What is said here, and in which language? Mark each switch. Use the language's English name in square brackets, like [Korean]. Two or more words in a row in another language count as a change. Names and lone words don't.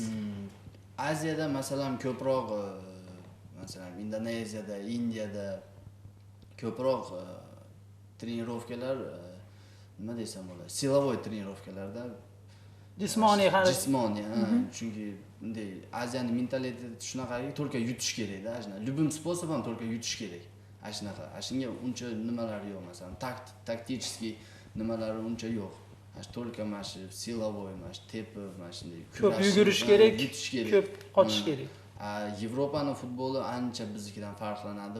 [Uzbek] Aziyada masalan ko'proq masalan Indoneziyada, Indiyada ko'proq trenirovkalar nima desam bo'ladi? Silovoy trenirovkalarda Jismoniy harakat. Jismoniy, chunki bunday Aziyaning mentaliteti shunaqaki, только yutish kerak-da, [Russian] любым способом только [Uzbek] yutish kerak. Shunaqa. Shunga uncha nimalar yo'q, masalan, taktik nimalari uncha yo'q. Только mashi silovoy, mashi tepib, mashunday ko'p yugurish kerak, ko'p qochish kerak. Yevropaning futboli ancha biznikidan farqlanadi.